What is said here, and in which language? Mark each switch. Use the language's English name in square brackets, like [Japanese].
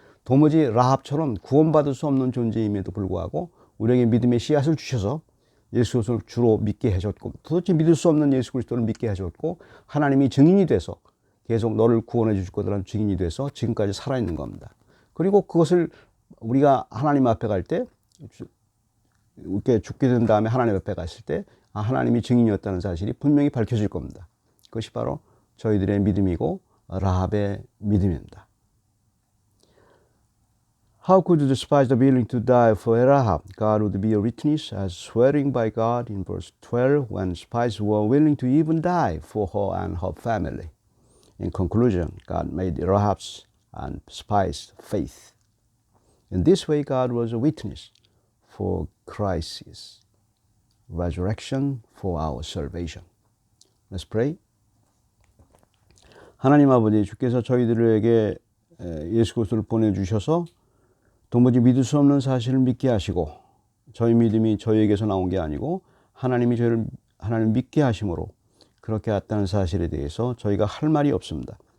[Korean] 도무지 라합처럼 구원받을 수 없는 존재임에도 불구하고 우리에게 믿음의 씨앗을 주셔서 예수 그리스도를 주로 믿게 하셨고, 도대체 믿을 수 없는 예수 그리스도를 믿게 하셨고, 하나님이 증인이 돼서 계속 너를 구원해 주실 거라는 증인이 돼서 지금까지 살아있는 겁니다. 그리고 그것을 우리가 하나님 앞에 갈 때, 이렇게 죽게 된 다음에 하나님 앞에 갔을 때 하나님이 증인이었다는 사실이 분명히 밝혀질 겁니다. 그것이 바로 저희들의 믿음이고 라합의 믿음입니다. [English] How could the spies be willing to die for Rahab? God would be a witness as swearing by God in verse 12 when spies were willing to even die for her and her family. In conclusion, God made Rahab's and spies' faith. In this way, God was a witness for Christ's resurrection for our salvation. Let's pray. [Korean] 하나님 아버지, 주께서 저희들에게 예수 그리스도를 보내주셔서 도무지 믿을 수 없는 사실을 믿게 하시고, 저희 믿음이 저희에게서 나온 게 아니고 하나님이 저희를 하나님 믿게 하심으로 그렇게 왔다는 사실에 대해서 저희가 할 말이 없습니다.